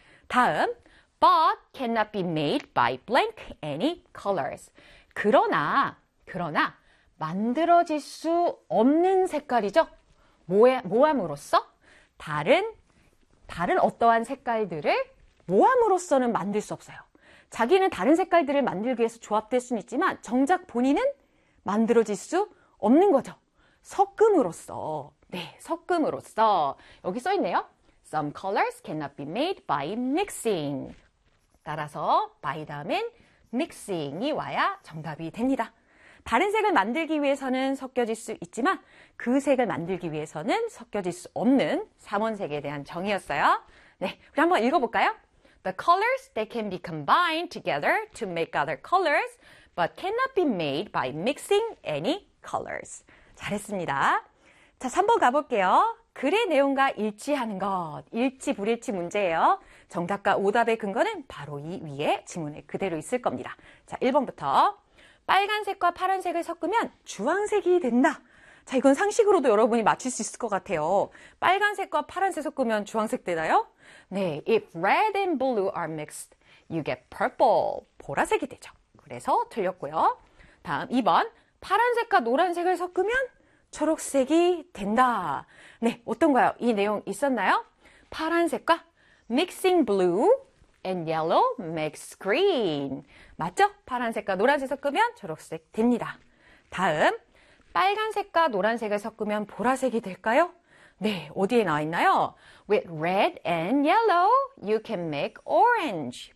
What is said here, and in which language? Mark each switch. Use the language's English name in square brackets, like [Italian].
[Korean] 다음, [English] but cannot be made by blank any colors. [Korean] 그러나 만들어질 수 없는 색깔이죠? 모함으로써 다른 어떠한 색깔들을 모함으로써는 만들 수 없어요. 자기는 다른 색깔들을 만들기 위해서 조합될 수는 있지만 정작 본인은 만들어질 수 없는 거죠. 섞음으로써. 네, 섞음으로써. 여기 써 있네요. [English] Some colors cannot be made by mixing. [Korean] 따라서 by 다음엔 믹싱이 와야 정답이 됩니다. 다른 색을 만들기 위해서는 섞여질 수 있지만 그 색을 만들기 위해서는 섞여질 수 없는 삼원색에 대한 정의였어요. 네, 우리 한번 읽어볼까요? [English] The colors that can be combined together to make other colors but cannot be made by mixing any colors. [Korean] 잘했습니다. 자, 3번 가볼게요. 글의 내용과 일치하는 것, 일치 불일치 문제예요. 정답과 오답의 근거는 바로 이 위에 지문에 그대로 있을 겁니다. 자, 1번부터 빨간색과 파란색을 섞으면 주황색이 된다. 자, 이건 상식으로도 여러분이 맞힐 수 있을 것 같아요. 빨간색과 파란색 섞으면 주황색 되나요? [English] 네, if red and blue are mixed, you get purple. [Korean] 보라색이 되죠. 그래서 틀렸고요. 다음 2번, 파란색과 노란색을 섞으면 초록색이 된다. 네, 어떤가요? 이 내용 있었나요? 파란색과 [English] mixing blue and yellow makes green. [Korean] 맞죠? 파란색과 노란색 섞으면 초록색 됩니다. 다음, 빨간색과 노란색을 섞으면 보라색이 될까요? 네, 어디에 나와 있나요? [English] With red and yellow, you can make orange.